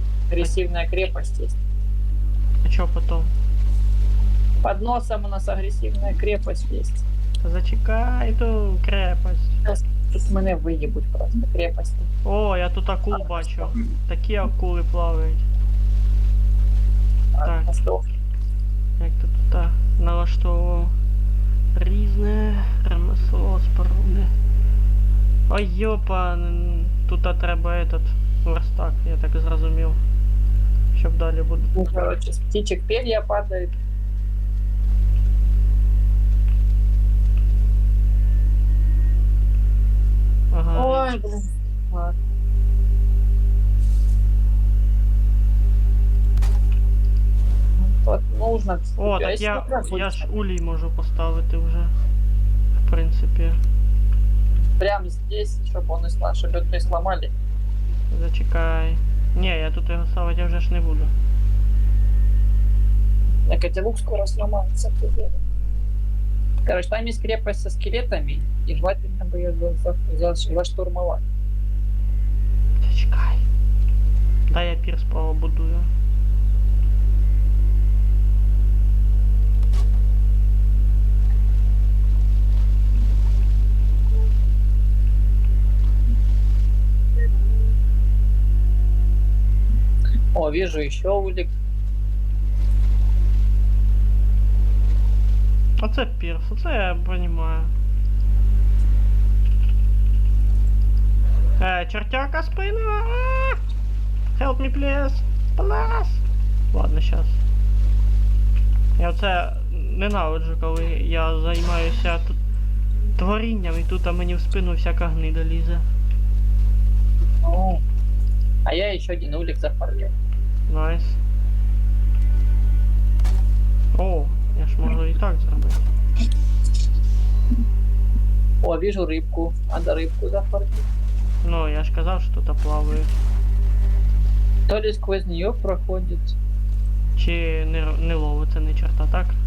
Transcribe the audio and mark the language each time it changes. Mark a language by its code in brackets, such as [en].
[ru] Агрессивная крепость есть. а чо потом? Под носом у нас агрессивная крепость есть. [uk] Та зачекай ту крепость. Тут мене виїбуть просто крепості. О, я тут акул бачу. Такі акули плавають. Так. А що? Як тут та налаштовував різне ремесло, споруди. Ой, йопа, тут треба этот верстак, я так зрозумів. Щоб далі буде. [ru] Ну, короче, с птичек перья падают. Ага. Ой, блин. Ладно. Вот нужно. [uk] О, так я ж улей можу поставити вже. В принципі. [ru] Прямо здесь, чтобы он чтобы не сломали. [uk] Зачекай. Ні, я тут його ставити вже ж не буду. [ru] Так эти лук скоро сломается. Короче, там есть крепость со скелетами, и желательно бы ее заштурмовать. [uk] Зачекай. Дай я пір справа будую. [ru] О, вижу еще улик. [uk] Оце пірс, оце я розумію. [ru] Чертяка спина! [en] Help me please! Please! [ru] Ладно, щас. [uk] Я оце ненавиджу, коли я займаюся тут творінням і тут мені в спину всяка гнида лізе. [ru] О, а я еще один улик зафармил. Найс. [uk] О, я ж можу і так зробити. [ru] О, вижу рыбку. Надо рыбку зафармить. [uk] Ну, я ж казав, що тут плаває. [ru] То ли сквозь нее проходит. [uk] Чи не ловиться ні черта, так?